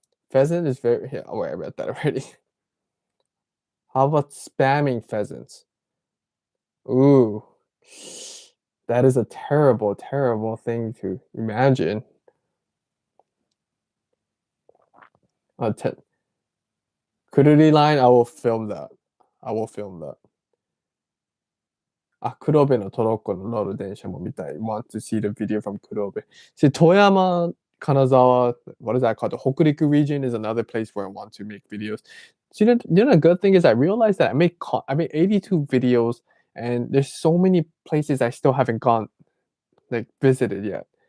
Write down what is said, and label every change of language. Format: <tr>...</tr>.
<en>Pheasant is very yeah, oh wait, I read that already. How about spamming pheasants? Ooh. That is a terrible, terrible thing to imagine. Te Kururi line, I will film that. I will film that.</en> <ja>あ、黒部のトロッコの乗る電車も見たい。</ja> <en>Want to see the video from 黒部. See, Toyama, Kanazawa, what is that called? The Hokuriku region is another place where I want to make videos. See, the good thing is I realized that I made 82 videos, and there's so many places I still haven't gone, like, visited yet.</en>